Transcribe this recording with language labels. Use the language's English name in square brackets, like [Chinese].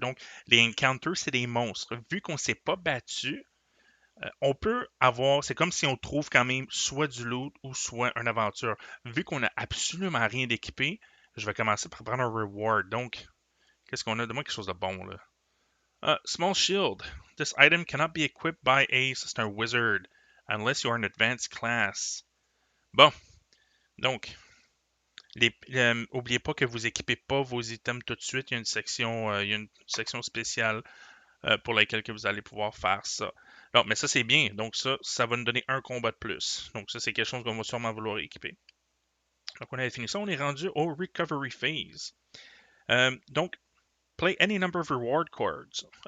[French] Donc, les encounters, c'est des monstres. Vu qu'on s'est pas battu, on peut avoir, c'est comme si on trouve quand même soit du loot ou soit une aventure. Vu qu'on a absolument rien d'équipé, je vais commencer par prendre un reward. Donc, qu'est-ce qu'on a? Donne-moi quelque chose de bon, là. [English] Small shield. This item cannot be equipped by a, [French] c'est un [English] wizard. unless you are an advanced class. [French] Bon, donc, oubliez pas que vous équipez pas vos items tout de suite. Il y a une section spéciale pour laquelle que vous allez pouvoir faire ça. Non, mais ça c'est bien. Donc ça va nous donner un combat de plus. Donc ça c'est quelque chose qu'on va sûrement vouloir équiper. Donc on a fini ça, on est rendu au recovery phase. Donc [English] play any number of reward cards.